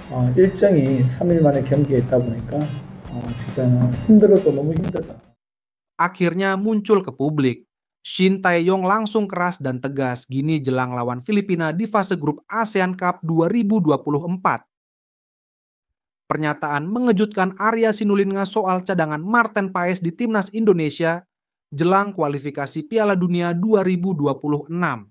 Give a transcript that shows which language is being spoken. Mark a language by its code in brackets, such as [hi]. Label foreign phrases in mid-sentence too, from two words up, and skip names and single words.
[ko] 일정이 3일 만에 경기에 있다 보니까 진짜 힘들어도 너무 힘들다. [id] Akhirnya muncul ke publik. Shin Tae-yong langsung keras dan tegas gini jelang lawan Filipina di fase grup ASEAN Cup 2024. Pernyataan mengejutkan Arya Sinulinga soal cadangan Marten Paes di timnas Indonesia jelang kualifikasi Piala Dunia 2026.